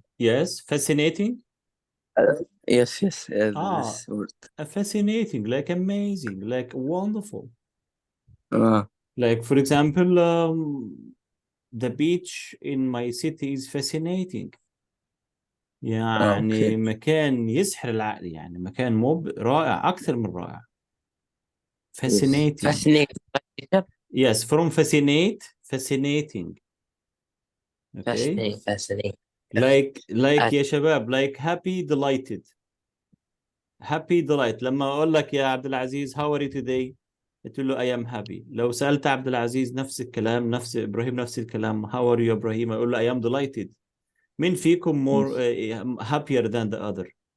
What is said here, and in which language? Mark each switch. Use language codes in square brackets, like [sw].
[en] Yes, fascinating. Yes, yes. Ah, This word. fascinating, like amazing, like wonderful. Ah, Like, for example, the beach in my city is fascinating. [ar] يعني [en] okay. [ar] مكان يسحر العقل، يعني مكان رائع أكثر من رائع. [en] Yes. Fascinating. Fascinating. Yes, from fascinating. Okay. Fascinating. Like Uh, [ar] يا شباب, [en] like happy, delighted. Happy, delight. [ar] لما أقول لك يا عبد العزيز [en] how are you today؟ [ar] تقول له [en] I am happy. [ar] لو سألت عبد العزيز نفس الكلام، نفس إبراهيم نفس الكلام [en] how are you [ar] إبراهيم؟ أقول له [en] I am delighted. [ar] مين فيكم [en] more happier than the other؟